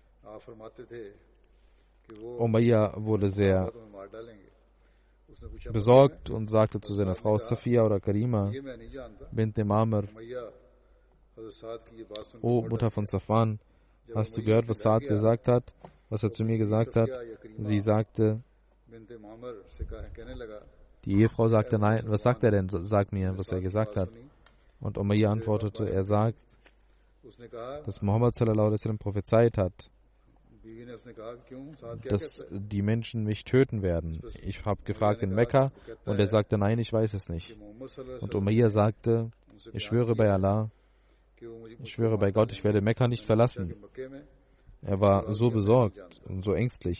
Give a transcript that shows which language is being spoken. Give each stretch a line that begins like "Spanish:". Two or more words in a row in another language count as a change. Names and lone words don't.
German: Umayyah wurde sehr besorgt und sagte zu seiner Frau Safiya oder Karima bint Amr, O Mutter von Safwan, hast du gehört, was Saad gesagt hat, was er zu mir gesagt hat? Sie sagte, die Ehefrau sagte, nein, was sagt er denn? Sag mir, was er gesagt hat. Und Umayyah antwortete, er sagt, dass Muhammad
Arabic: صلى الله عليه وسلم
German: prophezeit hat, dass die Menschen mich töten werden. Ich habe gefragt in Mekka und er sagte, nein, ich weiß es nicht. Und Umayyah sagte, ich schwöre bei Allah, ich schwöre bei Gott, ich werde Mekka nicht verlassen. Er war so besorgt und so ängstlich.